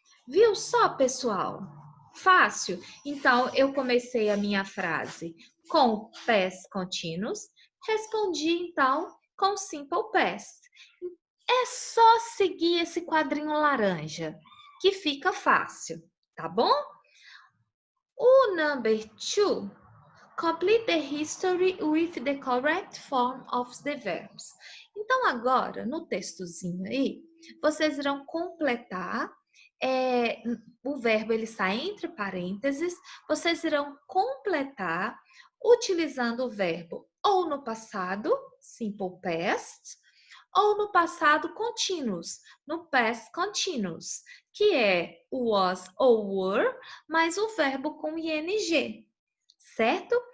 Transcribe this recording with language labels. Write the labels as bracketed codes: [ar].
[pt] Viu só, pessoal? Fácil. Então, eu comecei a minha frase com past continuous, respondi então com simple past. É só seguir esse quadrinho laranja, que fica fácil, tá bom? [en] O number two, complete the history with the correct form of the verbs. [pt] Então, agora, no textozinho aí, vocês irão completar. O verbo ele está entre parênteses. Vocês irão completar utilizando o verbo ou no passado, simple past, ou no passado continuous, no past continuous, que é o was ou were, mais o verbo com ing, certo?